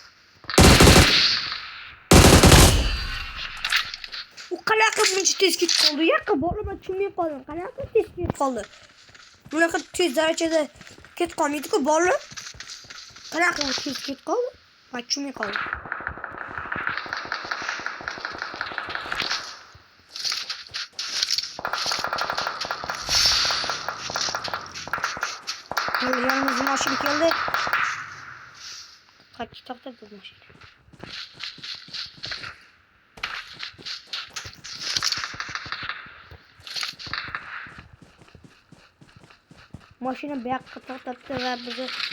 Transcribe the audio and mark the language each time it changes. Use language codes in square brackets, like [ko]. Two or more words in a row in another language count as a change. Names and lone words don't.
[uz] U qanaqa buncha tez ketib qoldi? Yoqqa borib tushunmay qoldim. Qanaqa tez ketib qoldi? Bunaqa tez darajada ketib qolmaydi-ku bola. Qanaqa tez ketib qoldi? Men tushunmay qoldim. [tr] Yanımıza maşın geldi. Kaç takta bu maşın? Maşını bir dakika taktı ve bizi